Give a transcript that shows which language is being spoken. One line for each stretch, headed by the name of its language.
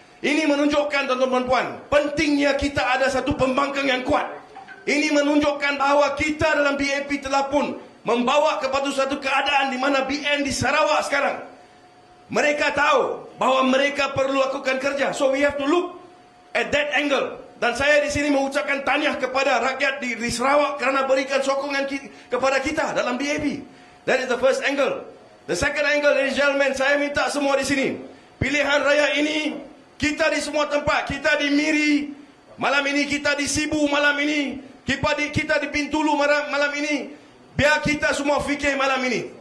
Malay: Ini menunjukkan, tuan-tuan dan puan, pentingnya kita ada satu pembangkang yang kuat. Ini menunjukkan bahawa kita dalam BAP telah pun membawa kepada satu keadaan di mana BN di Sarawak sekarang, mereka tahu bahawa mereka perlu lakukan kerja.
English: So we have to look at that angle.
Malay: Dan saya di sini mengucapkan tahniah kepada rakyat di Sarawak kerana berikan sokongan kepada kita dalam BAP.
English: That is the first angle. The second angle, ladies and gentlemen,
Malay: saya minta semua di sini, pilihan raya ini, kita di semua tempat, kita di Miri, malam ini kita di Sibu, malam ini kita di Bintulu, malam ini, biar kita semua fikir malam ini.